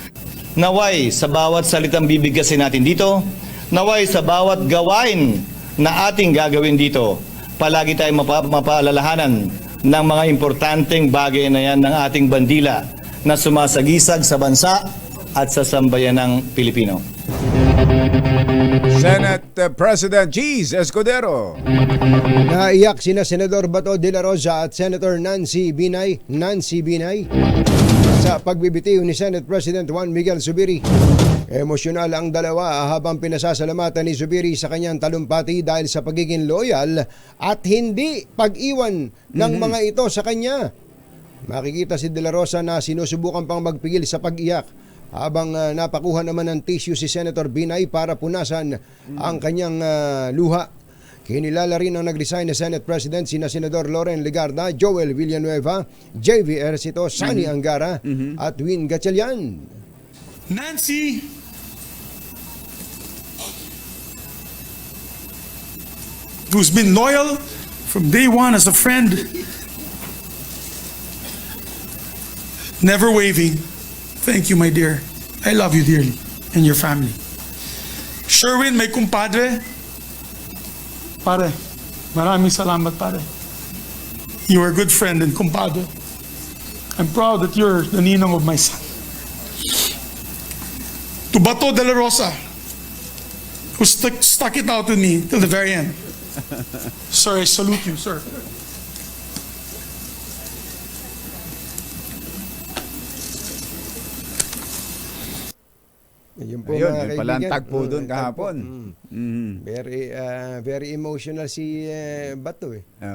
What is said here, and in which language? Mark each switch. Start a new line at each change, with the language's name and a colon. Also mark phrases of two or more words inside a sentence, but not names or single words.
Filipino: Naway sa bawat salitang bibigkasin natin dito, naway sa bawat gawain na ating gagawin dito, palagi tayong mapaalalahanan ng mga importanteng bagay na yan ng ating bandila na sumasagisag sa bansa at sa sambayan ng Pilipino. Senate President Cheese Escudero. Naiyak sina Senador Bato de la Rosa at Senator Nancy Binay sa pagbibitiw ni Senate President Juan Miguel Zubiri. Emosyonal ang dalawa habang pinasasalamatan ni Zubiri sa kanyang talumpati dahil sa pagiging loyal at hindi pag-iwan ng mga ito sa kanya. Makikita si De La Rosa na sinusubukan pang magpigil sa pag-iyak habang napakuha naman ng tissue si Senator Binay para punasan ang kanyang luha. Kinilala rin ang nag-resign na Senate President sina Senador Loren Legarda, Joel Villanueva, JV Ercito, Sani Angara at Win Gatchalian.
English: Nancy, who's been loyal from day one as a friend, never waving. Thank you, my dear. I love you dearly and your family. Sherwin, my kumpadre.
Filipino: Pare, maraming salamat, pare.
English: You are a good friend and kumpadre. I'm proud that you're the ninong of my son. To Bato de la Rosa, who stuck it out with me till the very end. Sir, I salute you, sir.
Filipino: Yun po, ayun, mga yun pala ang kaibigan. tagpo doon kahapon.
English: Very emotional
Filipino: si Bato eh.